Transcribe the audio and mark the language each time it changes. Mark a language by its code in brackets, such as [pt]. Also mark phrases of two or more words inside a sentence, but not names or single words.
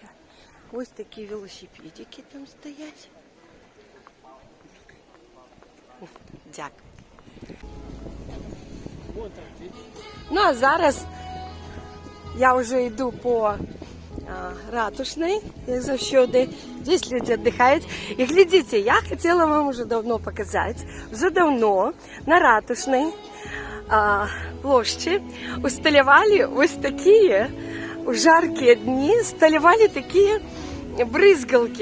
[uk] Ось такі велосипедики там стоять. Дякую. Ну, а зараз я вже йду по Ратушной, як завсёды. [ru] Здесь люди отдыхают. И глядите, я хотела вам уже давно показать, уже давно на Ратушной площади усталевали ось такие, в жаркие дни, сталевали такие брызгалки.